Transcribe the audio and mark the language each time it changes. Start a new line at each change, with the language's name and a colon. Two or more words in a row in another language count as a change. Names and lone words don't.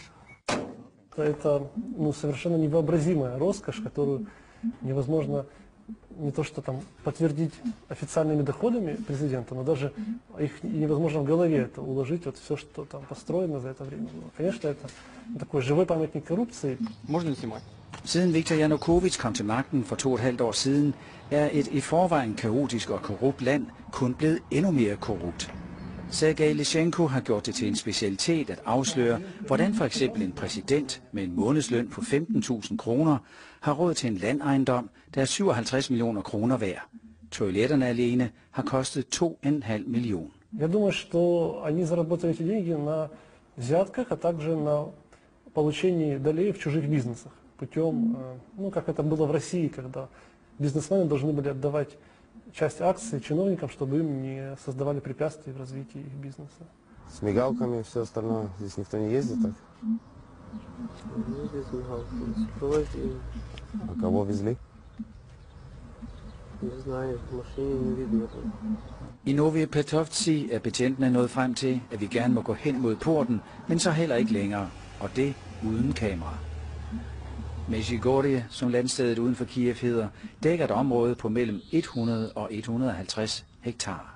Russian: Это совершенно невообразимая роскошь, которую невозможно не то что там подтвердить официальными доходами президента, но даже их невозможно в голове это уложить, вот все, что там построено за это время было. Конечно, это такой живой памятник коррупции. Можно снимать?
Danish: Siden Viktor Yanukovych kom til magten for 2,5 år siden, er et i forvejen kaotisk og korrupt land kun blevet endnu mere korrupt. Sergej Lyshenko har gjort det til en specialitet at afsløre, hvordan for eksempel en præsident med en månedsløn på 15.000 kroner har råd til en landejendom, der er 57 millioner kroner værd. Toiletterne alene har kostet 2,5 millioner.
Russian: Я думаю, что они заработали эти деньги на взятках, а также на получении долей в чужих бизнесах путем, как это было в России, когда бизнесмены должны были отдавать часть акций чиновникам, чтобы им не создавали препятствий в развитии их бизнеса. С мигалками и все остальное. Здесь никто не ездит так? А кого везли? Не знаю, в машине не видно.
Danish: I Novye Petrovci er betjentene nået frem til, at vi gerne må gå hen mod porten, men så heller ikke længere, og det uden kamera. Medjugorje, som landstedet uden for Kiev hedder, dækker et område på mellem 100 og 150 hektar.